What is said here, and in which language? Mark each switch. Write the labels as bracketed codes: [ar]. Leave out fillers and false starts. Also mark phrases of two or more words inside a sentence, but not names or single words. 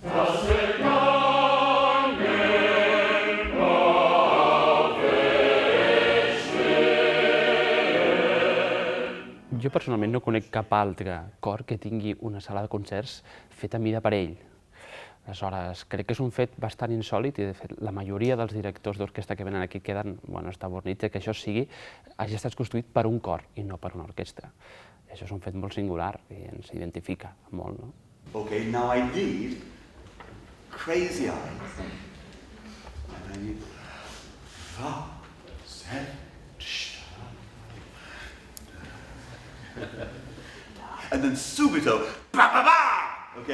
[ca] Jo personalment no conec cap altre cor que tingui una sala de concerts feta a mida per ell. Aleshores, crec que és un fet bastant insòlit i, de fet, la majoria dels directors d'orquestra que venen aquí queden estabornits que això hagi estat construït per un cor i no per una orquestra. Això és un fet molt singular i ens identifica molt, no? [en] Okay, now I need crazy eyes. And I need fa, set, and then subito, ba ba ba! Okay.